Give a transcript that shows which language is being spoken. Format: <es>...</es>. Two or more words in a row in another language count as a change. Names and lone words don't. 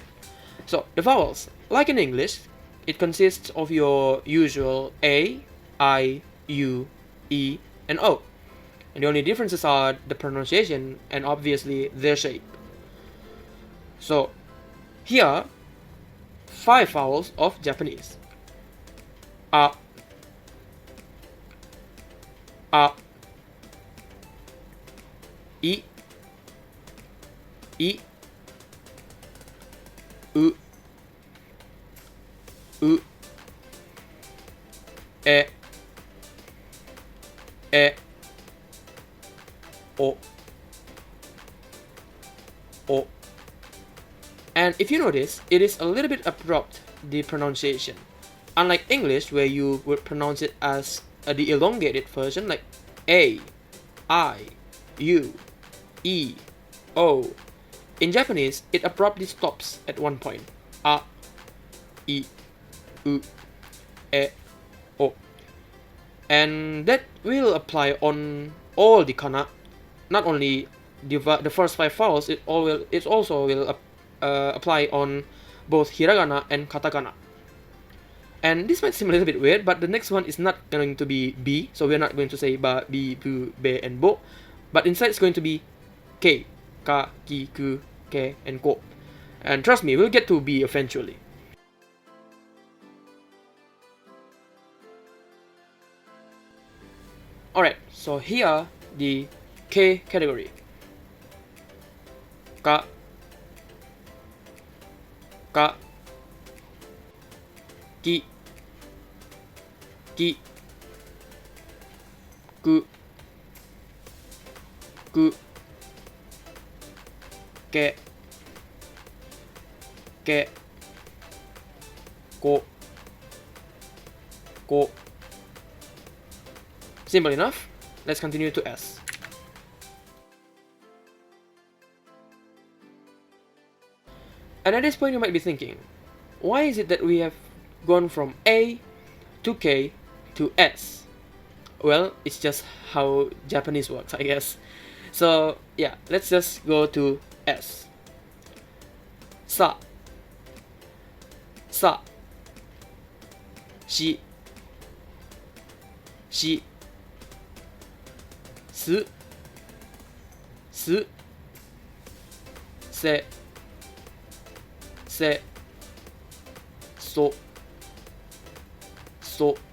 <en>So the vowels, like in English, it consists of your usual A, I, U, E, and O. And the only differences are the pronunciation and obviously their shape. So here, 5 vowels of Japanese:</en> <ja>A, A, I, I, U, U, E, O, O.</ja> <en>And if you notice, it is a little bit abrupt, the pronunciation. Unlike English, where you would pronounce it as the elongated version, like A, I, U, E, O. In Japanese, it abruptly stops at one point:</en> <ja>A, I, U, E, O.</ja> <en>And that will apply on all the kana, not only the first 5 vowels. It also will apply on both hiragana and katakana. And this might seem a little bit weird, but the next one is not going to be B, so we're not going to say</en> <ja>ba, bi, bu,</ja> <en>be, and bo, but instead it's going to be K,</en> <ja>ka, ki, ku, ke,</ja> <en>and ko. And trust me, we'll get to B eventually. Alright, so here are the K category:</en> <ja>ka, ka, ki, ki, ku, ku, ke, ke, ko, ko.</ja> <en>Simple enough. Let's continue to S. And at this point you might be thinking, why is it that we have gone from A to K to S? Well, it's just how Japanese works, I guess. So yeah, let's just go to S.</en> <ja>Sa, sa, shi, shi, su, su, se, se, so, so.</ja>